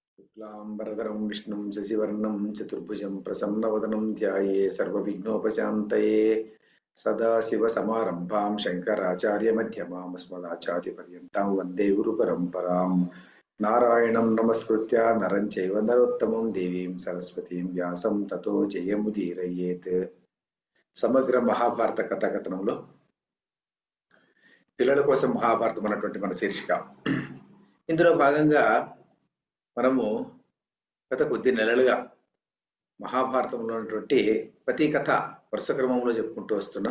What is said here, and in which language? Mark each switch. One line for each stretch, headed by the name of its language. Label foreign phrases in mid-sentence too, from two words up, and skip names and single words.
Sanskrit: शुक्लांबरधरं विष्णुं शशिवर्णं चतुर्भुजं प्रसन्नवदनं ध्याये सर्वविघ्नोपशान्तये सदाशिवसमारम्भां शङ्कराचार्यमध्यमाम् अस्मदाचार्यपर्यन्तां वन्दे गुरुपरम्परां नारायणं नमस्कृत्य नरं चैव नरोत्तमं देवीं सरस्वतीं व्यासं ततो जयमुदीरयेत्
Telugu: సమగ్ర మహాభారత కథాకథనంలో పిల్లల కోసం మహాభారతం అన్నటువంటి మన శీర్షిక. ఇందులో భాగంగా మనము గత కొద్ది నెలలుగా మహాభారతంలో ఉన్నటువంటి ప్రతి కథ వరుస క్రమంలో చెప్పుకుంటూ వస్తున్నాం.